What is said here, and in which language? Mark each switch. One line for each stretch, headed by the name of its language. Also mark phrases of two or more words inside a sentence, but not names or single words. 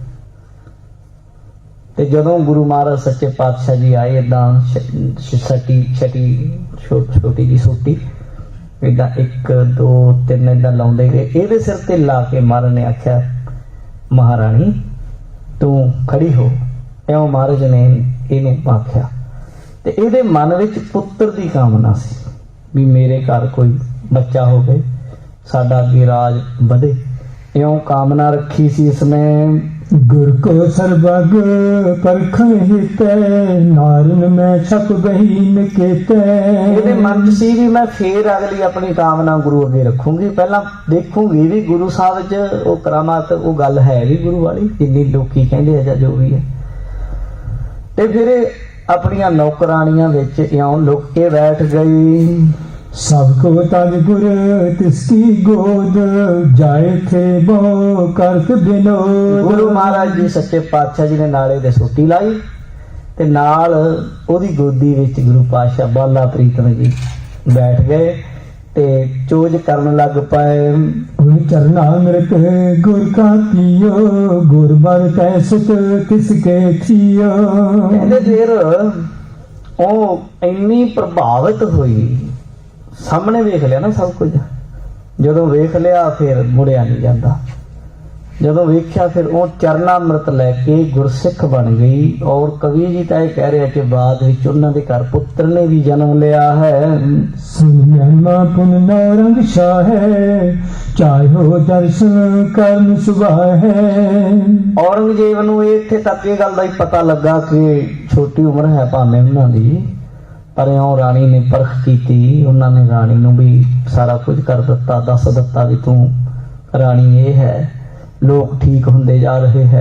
Punjabi: ਤੇ ਜਦੋਂ ਗੁਰੂ ਮਹਾਰਾਜ ਸੱਚੇ ਪਾਤਸ਼ਾਹ ਜੀ ਆਏ, ਏਦਾਂ ਛੋਟੀ ਜੀ ਸੋਟੀ ਏਦਾਂ 1 2 3 ਏਦਾਂ ਲਾਉਂਦੇ ਗਏ, ਇਹਦੇ ਸਿਰ ਤੇ ਲਾ ਕੇ ਮਹਾਰਾਜ ਨੇ ਆਖਿਆ, ਮਹਾਰਾਣੀ ਤੂੰ ਖੜੀ ਹੋ। ਇਉਂ ਮਹਾਰਾਜ ਨੇ ਇਹਨੂੰ ਆਖਿਆ, ਤੇ ਇਹਦੇ ਮਨ ਵਿੱਚ ਪੁੱਤਰ ਦੀ ਕਾਮਨਾ ਸੀ ਵੀ ਮੇਰੇ ਘਰ ਕੋਈ ਬੱਚਾ ਹੋਵੇ, ਸਾਡਾ ਅੱਗੇ ਰਾਜ ਵਧੇ।
Hindi: यों कामना रखी सी इसमें,
Braj: गुर को सर्वग परखण हितै, नारन में छप बहीन केतै।
Punjabi: ਇਹਦੇ ਮਨ 'ਚ ਸੀ ਵੀ ਮੈਂ ਫੇਰ ਅਗਲੀ ਆਪਣੀ ਕਾਮਨਾ ਗੁਰੂ ਅੱਗੇ ਰੱਖੂੰਗੀ, ਪਹਿਲਾਂ ਦੇਖੂੰਗੀ ਵੀ ਗੁਰੂ ਸਾਹਿਬ 'ਚ ਉਹ ਕਰਾਮਾਤ, ਉਹ ਗੱਲ ਹੈ ਵੀ ਗੁਰੂ ਵਾਲੀ ਜਿੰਨੀ ਲੋਕੀ ਕਹਿੰਦੇ ਆ ਜਾਂ ਜੋ ਵੀ ਹੈ। ਤੇ ਫਿਰ ਇਹ ਆਪਣੀਆਂ ਨੌਕਰਾਣੀਆਂ ਵਿੱਚ ਇਉਂ ਲੁਕ ਕੇ ਬੈਠ ਗਈ।
Braj: सब को तज गुर तिसकी गोद, जाए थे बो करत विनोद।
Punjabi: ਗੁਰੂ ਮਹਾਰਾਜ ਜੀ ਸੱਚੇ ਪਾਤਸ਼ਾਹ ਜੀ ਨੇ ਨਾਲੇ ਦੇ ਸੋਟੀ ਲਾਈ ਤੇ ਨਾਲ ਉਹਦੀ ਗੋਦੀ ਵਿੱਚ ਗੁਰੂ ਪਾਤਸ਼ਾਹ ਬਾਲਾ ਪ੍ਰੀਤਮ ਜੀ ਬੈਠ ਗਏ ਤੇ ਚੋਜ ਕਰਨ ਲੱਗ ਪਏ।
Braj: उन चरना मृत गुर का पियो, गुर बर कैसत तिसके थियो।
Punjabi: ਕਹਿੰਦੇ ਫਿਰ ਉਹ ਇੰਨੀ ਪ੍ਰਭਾਵਿਤ ਹੋਈ, ਸਾਹਮਣੇ ਵੇਖ ਲਿਆ ਨਾ ਸਭ ਕੁਝ, ਜਦੋਂ ਵੇਖ ਲਿਆ ਫਿਰ ਮੁੜਿਆ ਨਹੀਂ ਜਾਂਦਾ। ਜਦੋਂ ਵੇਖਿਆ ਫਿਰ ਉਹ ਚਰਨਾ ਅੰਮ੍ਰਿਤ ਲੈ ਕੇ ਗੁਰਸਿੱਖ ਬਣ ਗਈ। ਔਰ ਕਵੀ ਜੀ ਤਾਂ ਇਹ ਕਹਿ ਰਿਹਾ ਕਿ ਬਾਅਦ ਵਿੱਚ ਉਹਨਾਂ ਦੇ ਘਰ ਪੁੱਤਰ ਨੇ ਵੀ ਜਨਮ ਲਿਆ ਹੈ।
Braj: सुन महिमा पुन नौरंग शाहे, चाहो दर्शन करन सुभाहे।
Punjabi: ਔਰੰਗਜ਼ੇਬ ਨੂੰ ਇੱਥੇ ਤੱਕ ਇਹ ਗੱਲ ਦਾ ਹੀ ਪਤਾ ਲੱਗਾ ਕਿ ਛੋਟੀ ਉਮਰ ਹੈ ਭਾਵੇਂ ਉਹਨਾਂ ਦੀ, ਪਰ ਇਉਂ ਰਾਣੀ ਨੇ ਪਰਖ ਕੀਤੀ। ਉਹਨਾਂ ਨੇ ਰਾਣੀ ਨੂੰ ਵੀ ਸਾਰਾ ਕੁਝ ਕਰ ਦਿੱਤਾ, ਦੱਸ ਦਿੱਤਾ ਵੀ ਤੂੰ ਰਾਣੀ ਇਹ ਹੈ। ਲੋਕ ਠੀਕ ਹੁੰਦੇ ਜਾ ਰਹੇ ਹੈ।